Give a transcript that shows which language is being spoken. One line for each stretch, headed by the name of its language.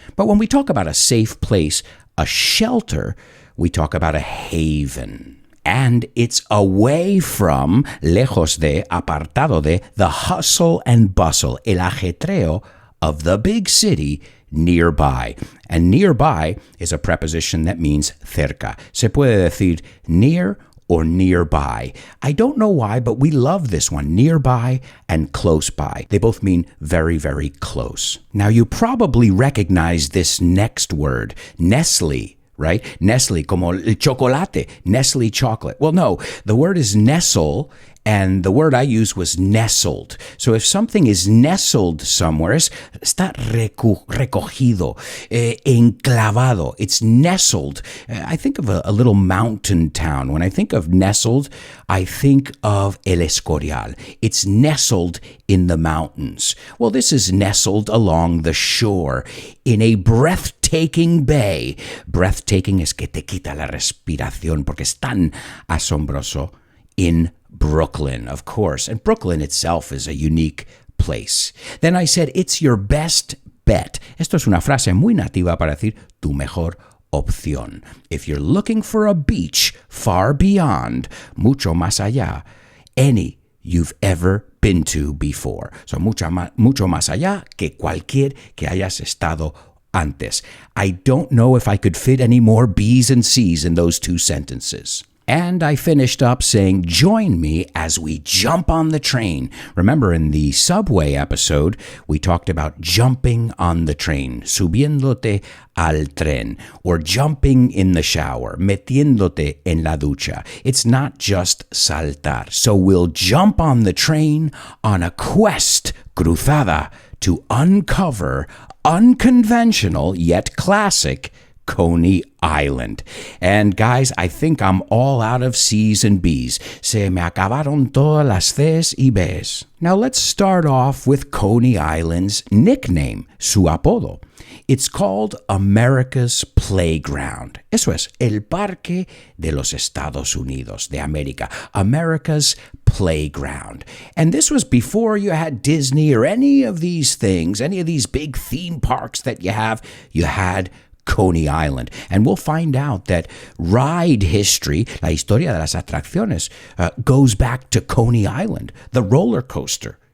English: But when we talk about a safe place, a shelter, we talk about a haven. And it's away from,
Spanish: lejos de, apartado de,
English: the hustle and bustle,
Spanish: el ajetreo
English: of the big city nearby. And nearby is a preposition that means
Spanish: cerca. Se puede decir near or nearby.
English: I don't know why, but we love this one, nearby and close by. They both mean very, very close. Now, you probably recognize this next word, Nestle. Right? Nestle,
Spanish: como el chocolate,
English: Nestle chocolate. Well, no, the word is nestle, and the word I used was nestled. So if something is nestled somewhere,
Spanish: está recogido, enclavado.
English: It's nestled. I think of a little mountain town. When I think of nestled, I think of El Escorial. It's nestled in the mountains. Well, this is nestled along the shore in a breathtaking bay.
Spanish: Breathtaking es que te quita la respiración porque es tan asombroso
English: in Brooklyn, of course. And Brooklyn itself is a unique place. Then I said, it's your best bet.
Spanish: Esto es una frase muy nativa para decir tu mejor opción.
English: If you're looking for a beach far beyond,
Spanish: mucho más allá,
English: any you've ever been to before.
Spanish: So mucho más allá que cualquier que hayas estado antes.
English: I don't know if I could fit any more B's and C's in those two sentences. And I finished up saying, join me as we jump on the train. Remember, in the subway episode, we talked about jumping on the train,
Spanish: subiéndote al tren,
English: or jumping in the shower,
Spanish: metiéndote en la ducha.
English: It's not just saltar. So we'll jump on the train on a quest, cruzada, to uncover unconventional yet classic Coney Island. And guys, I think I'm all out of C's and B's.
Spanish: Se me acabaron todas las C's y B's.
English: Now let's start off with Coney Island's nickname,
Spanish: su apodo.
English: It's called America's Playground.
Spanish: Eso es, el Parque de los Estados Unidos de América.
English: America's Playground. And this was before you had Disney or any of these things, any of these big theme parks that you have. You had Coney Island. And we'll find out that ride history,
Spanish: la historia de las atracciones,
English: goes back to Coney Island, the roller coaster.